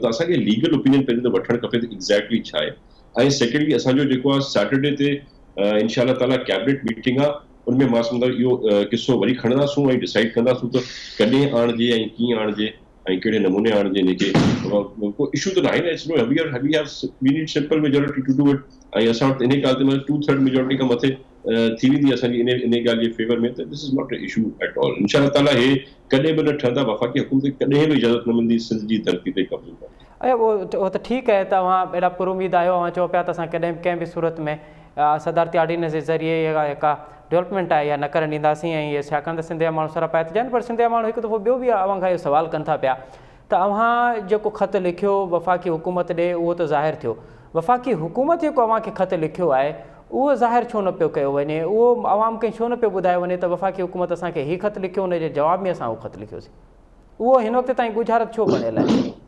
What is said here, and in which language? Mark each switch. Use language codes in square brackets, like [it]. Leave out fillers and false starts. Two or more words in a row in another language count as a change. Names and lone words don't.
[sd] त असांखे [en] legal opinion [sd] पहिरियों त वठणु खपे त एक्ज़ैक्टली छा आहे. ऐं सेकेंडली असांजो जेको आहे सैटरडे ते [ar] إن شاء الله تعالى [en] cabinet meeting [sd] आहे, उनमें मां सम्झंदो इहो किसो वरी खणंदासूं ऐं डिसाइड कंदासूं त कॾहिं आणिजे ऐं कीअं आणिजे ऐं कहिड़े नमूने आणिजे. इनखे को इशू त नाहे न, [en] we need simple majority to do it. [sd] ऐं असां वटि इन ॻाल्हि ते 2/3 मेजोरिटी खां मथे थी वेंदी असांजी इन ॻाल्हि जे फेवर में, त [en] this is not a issue at all. [ar] إن شاء الله تعالى [sd] हे कॾहिं बि न ठहंदा, वफ़ाक़ी हुकूमत कॾहिं बि इजाज़त न मिलंदी सिंध जी धरती ते कब्ज़ो करण. ऐं उहो त ठीकु आहे, तव्हां एॾा पुरुमीद आहियो ऐं चओ पिया त असां कॾहिं बि कंहिं बि सूरत में सदारती ऑर्डिनेंस जे ज़रिए का डेवलपमेंट आहे या न करणु ॾींदासीं. ऐं इहे छाकाणि त सिंध जा माण्हू सरापा हिते आहिनि, पर सिंध जा माण्हू हिकु दफ़ो ॿियो बि अव्हां खां इहो सुवालु कनि था पिया त अव्हां जेको ख़तु लिखियो वफ़ाक़ी हुकूमत ॾे उहो त ज़ाहिर थियो, वफ़ाक़ी हुकूमत जेको अव्हां खे ख़तु लिखियो आहे उहो ज़ाहिर छो न पियो कयो वञे, उहो आवाम खे छो न पियो ॿुधायो वञे त वफ़ाक़ी हुकूमत असांखे हीउ ख़तु लिखियो, हुनजे जवाब में असां उहो ख़तु लिखियोसीं, उहो हिन वक़्त ताईं गुज़ारत छो बणियल आहे?